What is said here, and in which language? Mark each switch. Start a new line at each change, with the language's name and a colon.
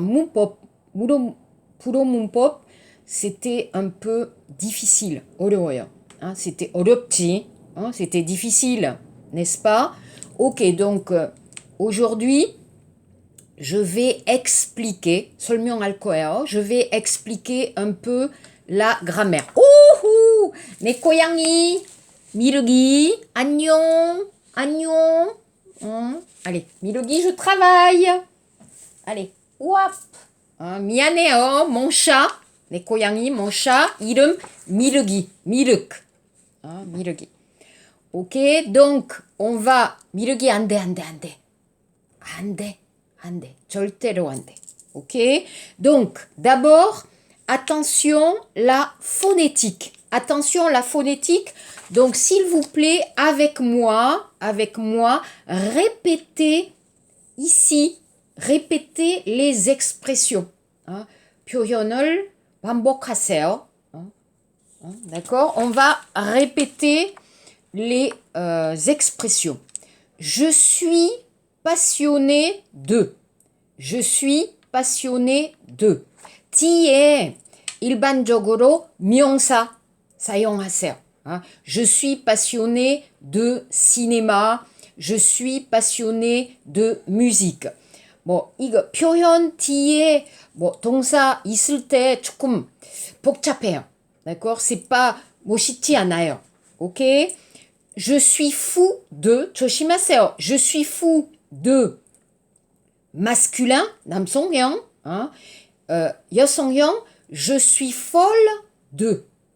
Korean: 문법, 불어 문법,
French: c'était un peu difficile.
Korean: 어려워요. C'était 어렵지.
French: C'était difficile, n'est-ce pas? Ok, donc aujourd'hui, je vais expliquer, je vais expliquer un peu la grammaire. 오호!
Korean: 내 고양이, 미르기, 안녕, 안녕.
French: Allez, 미르기, je travaille. Allez, wap.
Korean: 미안해요,
French: mon chat.
Korean: 내 고양이,
French: mon chat.
Korean: 이름 미르기, 미륵. 미르기.
French: Ok, donc on va.
Korean: 미르기 안 돼, 안 돼, 안 돼. 안 돼, 안 돼. 절대로 안 돼.
French: Ok, donc d'abord, attention la phonétique. Attention la phonétique. Donc s'il vous plaît, avec moi, répétez ici, répétez les expressions.
Korean: 표현을 반복하세요. D'accord?
French: On va répéter les expressions. Je suis passionné de. Je suis passionné de.
Korean: 뒤에 일반적으로 명사 사용하세요.
French: Je suis passionné de cinéma. Je suis passionné de musique.
Korean: 이거 표현 뒤에 동사 있을 때 조금 복잡해요.
French: D'accord? C'est pas
Korean: 멋있지 않아요.
French: OK? Je suis fou de
Korean: 조심하세요.
French: Je suis fou de masculin,
Korean: 남성형, 여성형,
French: je suis folle de.